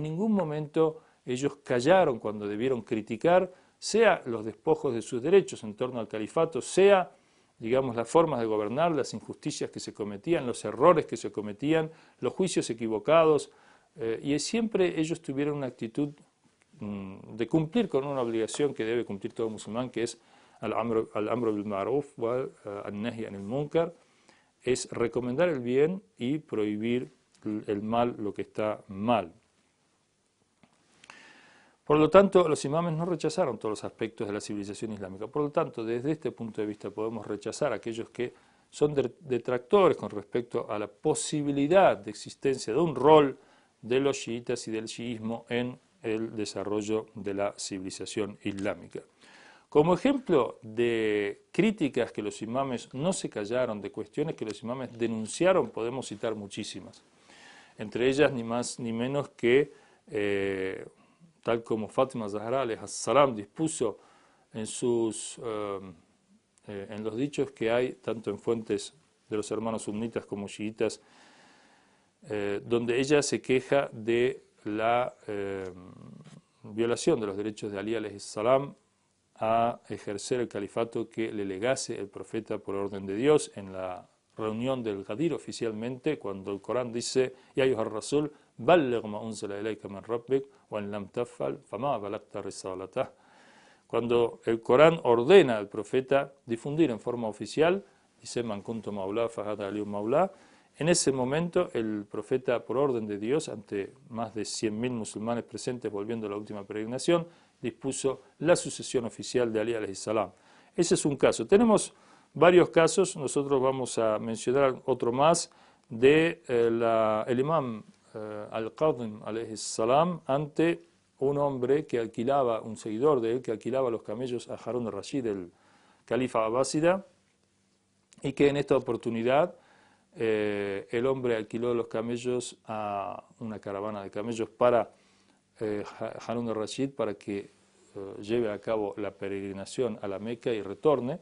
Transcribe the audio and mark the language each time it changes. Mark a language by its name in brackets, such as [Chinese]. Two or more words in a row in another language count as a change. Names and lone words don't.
[Spanish] ningún momento ellos callaron cuando debieron criticar, sea los despojos de sus derechos en torno al califato, sea, digamos, las formas de gobernar, las injusticias que se cometían, los errores que se cometían, los juicios equivocados, y siempre ellos tuvieron una actitud de cumplir con una obligación que debe cumplir todo musulmán, que es [Arabic] الأمر بالمعروف والنهي عن المنكر, [Spanish] es recomendar el bien y prohibir el mal, lo que está mal. Por lo tanto, los imames no rechazaron todos los aspectos de la civilización islámica. Por lo tanto, desde este punto de vista podemos rechazar a aquellos que son detractores con respecto a la posibilidad de existencia de un rol de los chiitas y del chiismo en el desarrollo de la civilización islámica. Como ejemplo de críticas que los imames no se callaron, de cuestiones que los imames denunciaron, podemos citar muchísimas. Entre ellas, ni más ni menos que tal como Fátima Zahra [Arabic] عليها السلام [Spanish] dispuso en los dichos que hay, tanto en fuentes de los hermanos sunitas como chiitas, donde ella se queja de la violación de los derechos de Ali [Arabic] عليه السلام [Spanish] a ejercer el califato que le legase el profeta por orden de Dios en la reunión del Ghadir oficialmente, cuando el Corán dice: [Arabic] يا أيها الرسول بلغ ما أنزل إليك من ربك وإن لم تفعل فما بلغت رسالته. [Spanish] Cuando el Corán ordena al profeta difundir en forma oficial, dice: [Arabic] من كنت مولاه فهذا علي مولاه. [Spanish] En ese momento el profeta, por orden de Dios, ante más de 100.000 musulmanes presentes volviendo a la última peregrinación, dispuso la sucesión oficial de Ali [Arabic] عليه السلام. [Spanish] Ese es un caso. Tenemos varios casos, nosotros vamos a mencionar otro más de el imam al-Qadim [Arabic] عليه السلام [Spanish] ante un hombre que alquilaba, un seguidor de él, que alquilaba los camellos a Harun al-Rashid, el califa abásida, y que en esta oportunidad el hombre alquiló los camellos a una caravana de camellos para Harun al-Rashid para que lleve a cabo la peregrinación a la Meca y retorne.